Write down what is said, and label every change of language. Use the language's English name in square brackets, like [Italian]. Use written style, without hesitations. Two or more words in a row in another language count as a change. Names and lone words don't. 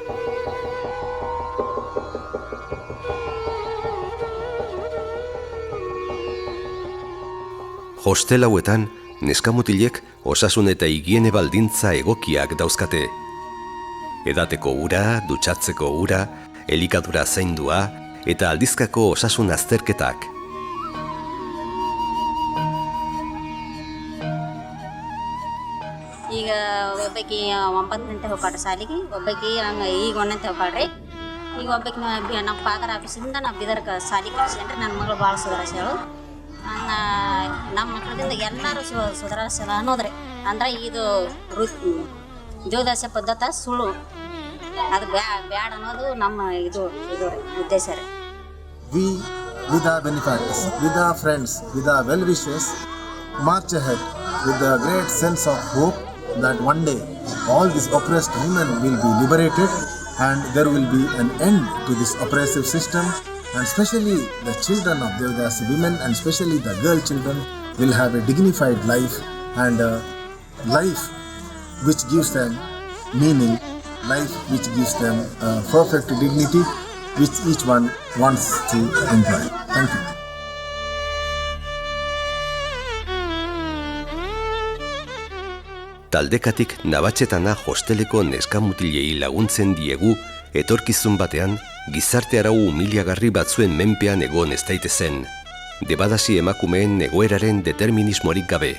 [Basque] Hostel hauetan, neskamutilek osasun eta higiene baldintza egokiak dauzkate. Edateko ura, dutxatzeko ura, elikadura zaindua eta aldizkako osasun azterketak. [Kannada] ಈಗ ಒಬ್ಬಾಕಿ 9ನೇ ಹೋಗ್ಕಾಡ್ರಿ ಸಾಲಿಗೆ, ಒಬ್ಬಾಕಿ ಹಂಗೆ ಈಗ 1ನೇ ಹೋಗ್ಕಾಡ್ರಿ. ಈಗ ಒಬ್ಬಾಕಿ ನಮ್ಮ ಫಾದರ್ ಆಫೀಸಿಂದ ನಾವು ಬೀದರ್ಗೆ ಸಾಲಿಗೆ ಕಳಿಸ್ಕೊಂಡ್ರಿ. ನನ್ನ ಮಗಳು ಭಾಳ ಸುಧಾರಿಸ್ಯಾಳು. ನಮ್ಮ ಮಕ್ಕಳಿಂದ ಎಲ್ಲರೂ ಸುಧಾರಿಸಲ್ಲ ಅನ್ನೋದ್ರಿ. ಅಂದ್ರೆ ಇದು ದೇವದಾಸ ಪದ್ಧತಿ ಸುಳ್ಳು, ಅದು ಬ್ಯಾಡ ಅನ್ನೋದು ನಮ್ಮ ಇದು ಉದ್ದೇಶ ರೀ. [English] We, with our benefactors, with our friends, with our well-wishers, march ahead with a great sense of hope that one day all these oppressed women will be liberated and there will be an end to this oppressive system, and especially the children of Devadasi women and especially the girl children will have a dignified life and a life which gives them meaning, life which gives them perfect dignity which each one wants to enjoy. Thank you. [Basque] Taldekatik Nabatxetana hosteleko neskamutilei laguntzen diegu etorkizun batean gizarte arau humiliagarri batzuen menpean egon ez daitezen, Debadasi emakumeen egoeraren determinismorik gabe.